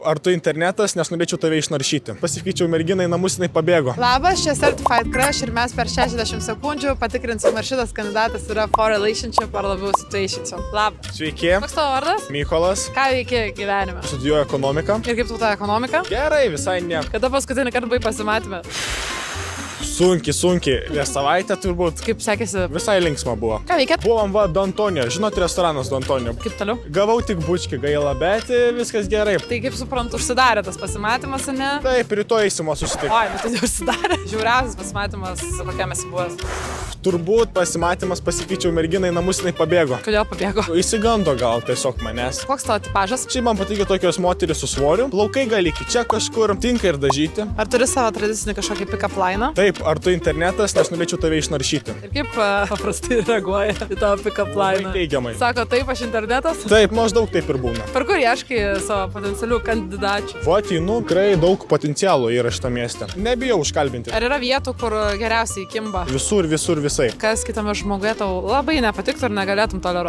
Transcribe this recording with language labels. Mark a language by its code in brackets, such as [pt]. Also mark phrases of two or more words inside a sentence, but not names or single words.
[lt] Ar tu internetas, nes norėčiau tave išnaršyti. Pasikeičiau merginą į namus, jinai pabėgo. Labas, čia Certified Crush ir mes per 60 sekundžių patikrinsim, ar šitas kandidatas yra [en] for relationship [lt] ar labiau situationship. Labas. Sveiki. Koks tavo vardas? Mykolas. Ką veiki gyvenime? Studijuoju ekonomiką. Ir kaip tu tą ekonomiką? Gerai, visai nieko. Kada paskutinį kartą buvai pasimatymę? Sunkiai. Prieš savaitę turbūt. Kaip sekėsi? Visai linksma buvo. Ką veikėt? Buvom Dontonio. Žinot, restoranas Dontonio. Kaip toliau? Gavau tik bučkį gaila, bet viskas gerai. Tai kaip suprantu, užsidarė tas pasimatymas, ne? Taip, rytoj eisimo susitikti. Oi, bet tai neužsidarė. Žiauriausias pasimatymas, kokiam esi buvęs. Turbūt pasimatymas pasikeičiau merginą į namus, jinai pabėgo. Kodėl pabėgo? Įsigando gal tiesiog manęs. Koks tavo tipažas? Šiaip man patinka tokios moterys su svoriu. Plaukai gali iki čia kažkur, tinka ir dažyti. Ar turi savo tradicinį kažkokį [en] pick-up line? [lt] Taip, ar tu internetas, nes norėčiau tave išnaršyti. Ir kaip paprastai reaguoja į tavo pick-up Labai line? teigiamai. Sako, taip, aš internetas? Taip, maždaug taip ir būna. Per kur ieškai savo potencialių kandidačių? Vatinu, tikrai daug potencialo yra šitame mieste. Nebijau užkalbinti. Ar yra vietų, kur geriausiai kimba? Visur, visai. Kas kitame žmoguje tau labai nepatiktų ir negalėtum toleruoti?